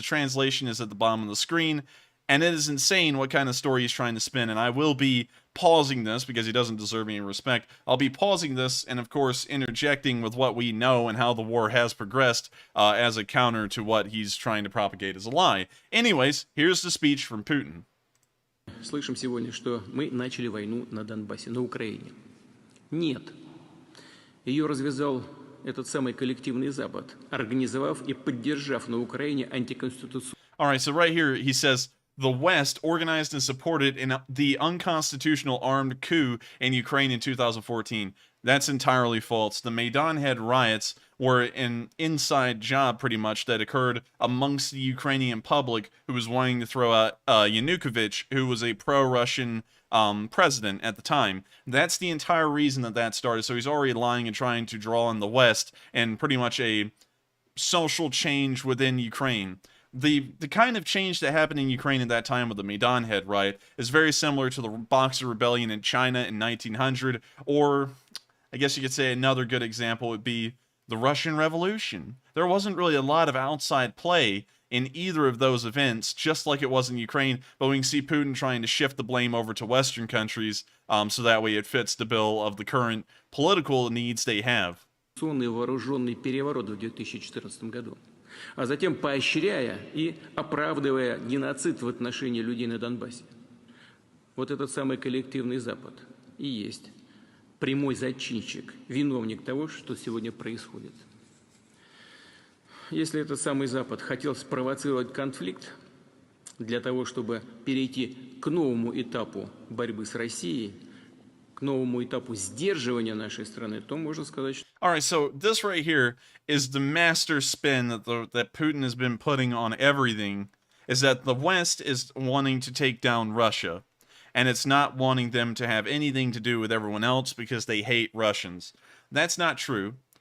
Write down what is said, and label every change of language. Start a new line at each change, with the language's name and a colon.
English: The translation is at the bottom of the screen, and it is insane what kind of story he's trying to spin, and I will be pausing this because he doesn't deserve any respect. I'll be pausing this and, of course, interjecting with what we know and how the war has progressed as a counter to what he's trying to propagate as a lie. Anyways, here's the speech from Putin.
Russian: Слышим сегодня, что мы начали войну на Донбассе, на Украине. Нет. Ее развязал этот самый коллективный Запад, организовав и поддержав на Украине антиконституционную.
English: All right, so right here he says, the West organized and supported the unconstitutional armed coup in Ukraine in 2014. That's entirely false. The Maidan-head riots were an inside job, pretty much, that occurred amongst the Ukrainian public who was wanting to throw out Yanukovych, who was a pro-Russian president at the time. That's the entire reason that started. So he's already lying and trying to draw on the West and pretty much a social change within Ukraine. The kind of change that happened in Ukraine at that time with the Maidan-head riot is very similar to the Boxer Rebellion in China in 1900, or I guess you could say another good example would be the Russian Revolution. There wasn't really a lot of outside play in either of those events, just like it was in Ukraine, but we can see Putin trying to shift the blame over to Western countries, so that way it fits the bill of the current political needs they have.
Russian: Вооруженный переворот в 2014 году, а затем поощряя и оправдывая геноцид в отношении людей на Донбассе. Вот этот самый коллективный Запад и есть прямой зачинщик, виновник того, что сегодня происходит. Если этот самый Запад хотел спровоцировать конфликт для того, чтобы перейти к новому этапу борьбы с Россией, к новому этапу сдерживания нашей страны, то можно сказать, что...
English: All right, so this right here is the master spin that Putin has been putting on everything, is that the West is wanting to take down Russia, and it's not wanting them to have anything to do with everyone else because they hate Russians. That's not true.